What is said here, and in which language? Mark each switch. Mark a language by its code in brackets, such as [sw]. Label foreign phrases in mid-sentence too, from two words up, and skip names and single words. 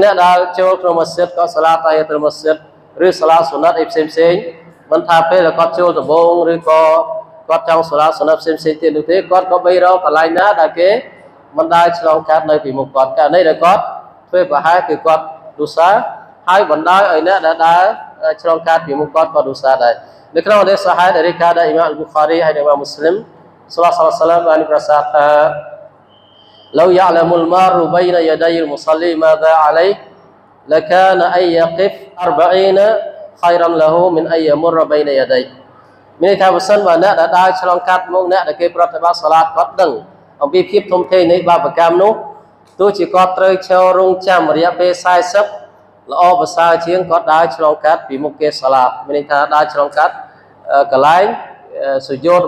[km] អ្នកដែលចូលក្នុងមស្ជីដក៏សាឡាតតែក្នុងមស្ជីដឬសាឡាតសុណាត់អីផ្សេងមិនថាពេលគាត់ចូលដំបូងឬក៏គាត់ចង់សាឡាតសុណាត់ផ្សេងទៀតនោះទេគាត់ក៏បីរកកន្លែងណាដែលគេមិនដើរឆ្លងកាត់នៅពីមុខគាត់ករណីដែលគាត់ធ្វើប្រហែលគឺគាត់ឌូសាហើយបណ្ដោយឲ្យអ្នកដែលដើរឆ្លងកាត់ពីមុខគាត់ក៏ឌូសាដែរនៅក្នុងនេះសាហីដែលរីកាដែលអ៊ីម៉ាមអ៊ុលប៊ូខារីហើយនិងអ៊ីម៉ាមមូស្លីម [ar] صلى الله عليه وسلم [km] បានប្រសាសន៍ថា [ar] لو يعلم المار بين يدي المصلي ماذا عليه لكان أن يقف 40 خيرا له من أن يمر بين يديه [km] មានថាបើសិនបើអ្នកដែលដើរឆ្លងកាត់មុខអ្នកដែលគេប្រតិបត្តិសាឡាតគាត់ដឹងអំពីភាពធំធេងនៃបាបកម្មនោះទោះជាគាត់ត្រូវឈររង់ចាំរយៈពេល40ល្អប្រសើរជាងគាត់ដើរឆ្លងកាត់ពីមុខគេសាឡាតមានថាដើរឆ្លងកាត់កន្លែងសុយោត